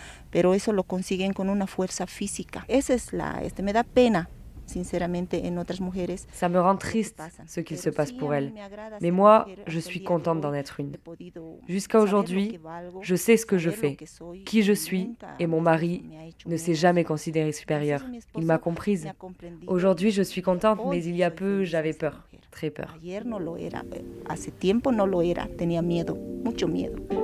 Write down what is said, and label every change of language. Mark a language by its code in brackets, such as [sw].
[es] Pero eso lo consiguen con una fuerza física. Esa es me da pena, sinceramente, en otras mujeres. [fr] Ça me rend triste ce qu'il se passe pour elles. Mais moi, je suis contente d'en être une. Jusqu'à aujourd'hui, je sais ce que je fais, qui je suis, et mon mari ne s'est jamais considéré supérieur. Il m'a comprise. Aujourd'hui, je suis contente, mais il y a peu, j'avais peur, très peur. [es] Ayer no lo era, hace tiempo no lo era, tenía miedo, mucho miedo.